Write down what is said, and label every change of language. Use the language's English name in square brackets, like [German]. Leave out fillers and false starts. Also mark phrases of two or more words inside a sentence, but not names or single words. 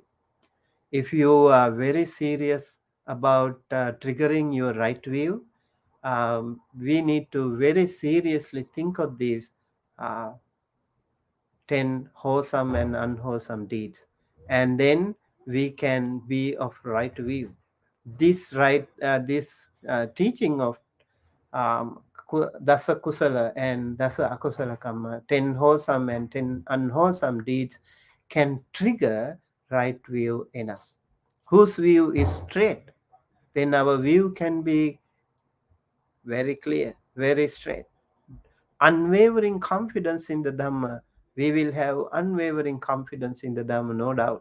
[English] If you are very serious about triggering your right view, we need to very seriously think of these uh, 10 wholesome and unwholesome deeds, and then we can be of right view. This teaching of [Pali] dasa kusala [English] and [Pali] dasa akusala kamma, [English] 10 wholesome and 10 unwholesome deeds, can trigger right view in us. Whose view is straight, then our view can be very clear, very straight. Unwavering confidence in the Dhamma, we will have unwavering confidence in the Dhamma, no doubt.